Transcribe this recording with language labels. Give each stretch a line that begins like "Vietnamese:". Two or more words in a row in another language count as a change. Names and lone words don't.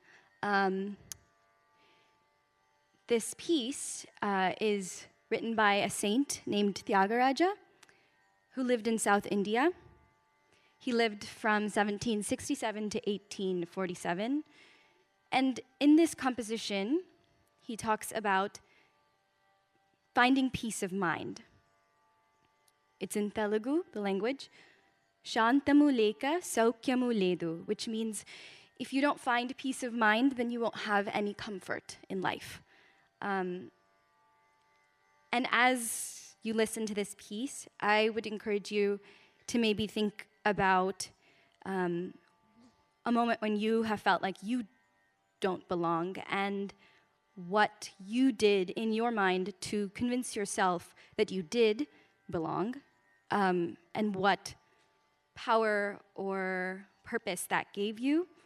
English: This piece is written by a saint named Tyagaraja, who lived in South India. He lived from 1767 to 1847. And in this composition, he talks about finding peace of mind. It's in Telugu, the language,
Telugu: Shantamu leka saukyamu ledu,
English: which means if you don't find peace of mind, then you won't have any comfort in life. And as you listen to this piece, I would encourage you to maybe think about a moment when you have felt like you don't belong and what you did in your mind to convince yourself that you did belong, and what power or purpose that gave you.